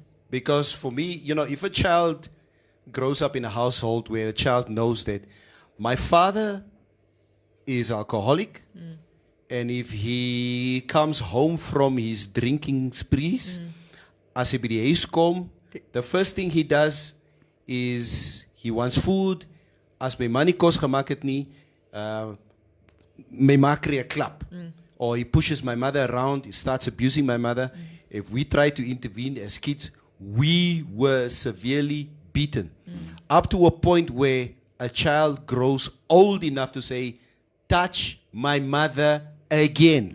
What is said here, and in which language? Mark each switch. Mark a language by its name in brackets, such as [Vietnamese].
[English] Because for me, if a child grows up in a household where a child knows that my father is alcoholic, and if he comes home from his drinking sprees, [Afrikaans] as hy by die huis kom, [English] the first thing he does is he wants food. [Afrikaans] As my ma nie kos gemaak het nie, my ma kry 'n klap. [English] Or he pushes my mother around, he starts abusing my mother. If we try to intervene as kids, we were severely beaten. Up to a point where a child grows old enough to say, touch my mother again.